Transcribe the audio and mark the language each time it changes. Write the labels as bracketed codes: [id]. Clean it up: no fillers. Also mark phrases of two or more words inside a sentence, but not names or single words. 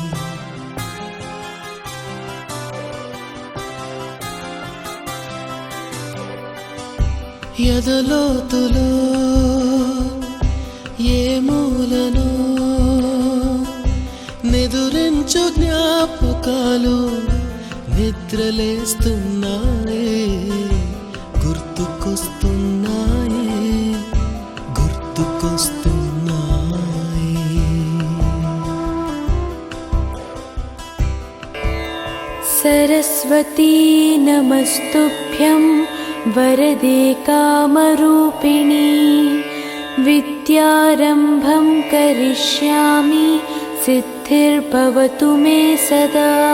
[te] ఎదలోతులో ఏ మూలను నిదురించు జ్ఞాపకాలు నిద్రలేస్తున్నాయి, గుర్తుకొస్తున్నాయి, గుర్తుకొస్తున్నాయి. [sa] सरस्वती नमस्तुभ्यं वरदे कामरूपिणी, विद्यारम्भं करिष्यामि सिद्धिर्भवतु मे सदा.